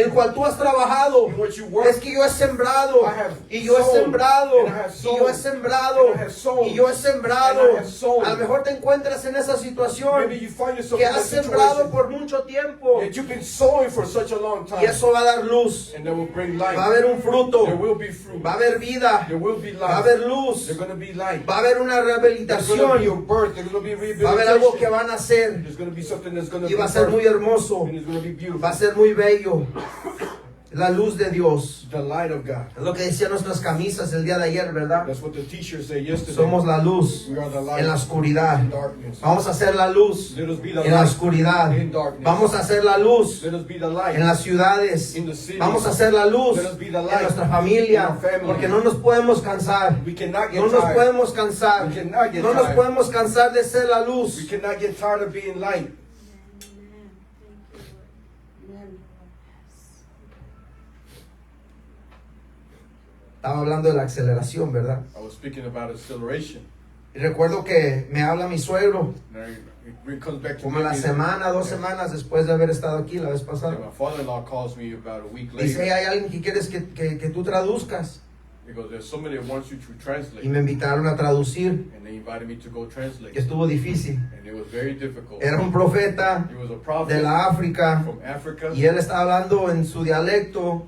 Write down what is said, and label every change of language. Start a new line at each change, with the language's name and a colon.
Spanish: en cual tú has trabajado.
English: in which you work.
Spanish: Es que yo he sembrado,
English: I have
Spanish: y yo he
English: sown,
Spanish: sembrado,
English: and I have
Spanish: y
English: sown,
Spanish: yo he sembrado,
English: and I have sown,
Spanish: y yo he sembrado.
English: and I have sown.
Spanish: A lo mejor te encuentras en esa situación
English: Maybe you find yourself
Spanish: que
English: in that
Spanish: has sembrado
English: situation
Spanish: por mucho tiempo,
English: that you've been sowing for such a long
Spanish: y
English: time.
Spanish: eso va a dar luz.
English: And that will bring
Spanish: Va a
English: light.
Spanish: haber un fruto,
English: There will be fruit.
Spanish: va a haber vida,
English: There will be
Spanish: va a
English: light.
Spanish: haber luz,
English: There's going to be light.
Spanish: va a haber una
English: There's going to be
Spanish: rehabilitación,
English: your birth. There's going to be
Spanish: va a haber algo que
English: rehabilitation.
Spanish: van a hacer,
English: There's going to be something that's going to
Spanish: y
English: be
Spanish: va a ser muy
English: birthed.
Spanish: hermoso,
English: And it's going to be beautiful.
Spanish: va a ser muy bello. La luz de Dios.
English: The light of God.
Spanish: Es lo que decían nuestras camisas el día de ayer, ¿verdad?
English: That's what the t-shirts say yesterday.
Spanish: Somos la luz
English: We are the light
Spanish: en la oscuridad.
English: in darkness.
Spanish: Vamos a hacer la luz
English: Let us be the
Spanish: en la
English: light
Spanish: oscuridad.
English: in darkness.
Spanish: Vamos a hacer la luz
English: Let us be the light
Spanish: en las ciudades.
English: in the cities.
Spanish: Vamos a hacer la luz
English: Let us be the
Spanish: en
English: light
Spanish: nuestra
English: in
Spanish: familia.
English: our family.
Spanish: Porque no nos podemos cansar.
English: We cannot get
Spanish: No nos
English: tired.
Spanish: podemos cansar.
English: We cannot get
Spanish: No nos
English: tired.
Spanish: podemos cansar de ser la
English: We
Spanish: luz.
English: cannot get tired of being light.
Spanish: Estaba hablando de la aceleración, ¿verdad?
English: I was speaking about acceleration.
Spanish: Y recuerdo que me habla mi suegro
English: Now it comes back to
Spanish: como la
English: me.
Spanish: semana, 2 semanas después de haber estado aquí la vez pasada.
English: My father-in-law calls me about a week
Spanish: Dice,
English: later.
Spanish: hay alguien que quieres que tú traduzcas.
English: He goes, there's somebody that wants you to translate.
Spanish: Y me invitaron a traducir.
English: And they invited me to go translate.
Spanish: Y estuvo difícil.
English: And it was very difficult.
Spanish: Era un profeta
English: He was a prophet
Spanish: de la África
English: from Africa.
Spanish: y él estaba hablando en su dialecto